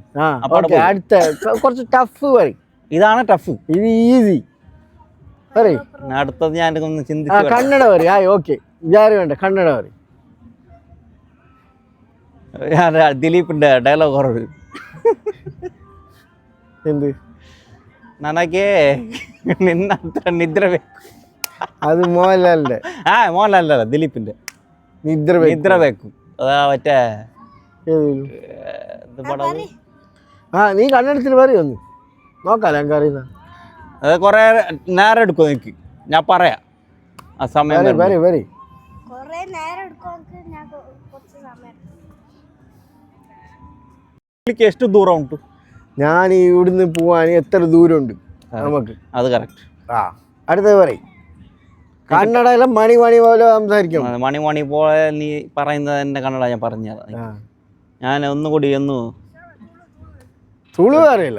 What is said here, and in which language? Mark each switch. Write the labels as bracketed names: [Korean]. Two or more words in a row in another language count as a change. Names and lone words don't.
[Malayalam] അടുത്ത കുറച്ച് ടഫ് പറയും. ഇതാണ് ടഫ്, ഇത് ഈസി. പറയ്. അടുത്തത് ഞാൻ ഒന്ന് ചിന്തിച്ചു. കന്നഡ പറയും. ഓക്കെ, വിചാരം വേണ്ട, കന്നഡ പറയും. ദിലീപിന്റെ ഡയലോഗ് കുറവ്. എന്ത്? [Kannada] ನನಗೆ ನಿನ್ನ ಹತ್ರ ನಿದ್ರೆ ಬೇಕು. [Malayalam] അത് മോഹൻലാലിന്റെ. മോഹൻലാലല്ല, ദിലീപിന്റെ [Kannada] ನಿದ್ರ ಬೇಕು. [Malayalam] അതാ മറ്റേ നീ കന്നഡത്തിൽ പറയൊന്ന് നോക്കാലോ, ഞങ്ങൾക്ക് അറിയുന്ന. അത് കൊറേ നേരം എടുക്കും എനിക്ക്, ഞാൻ പറയാം ആ സമയം. [Kannada] ಎಷ್ಟು ದೂರ ಉಂಟು? [Malayalam] ഞാൻ ഇവിടുന്ന് പോവാൻ എത്ര ദൂരമുണ്ട് നമുക്ക്? അത് കറക്റ്റ്. അടുത്തത് പറയും. കന്നഡ മണി പോലെ സംസാരിക്കും. മണി പോലെ നീ പറയുന്നത് എന്റെ കന്നഡ ഞാൻ പറഞ്ഞത്. ഞാൻ ഒന്നുകൂടി തുളു അറിയില്ല.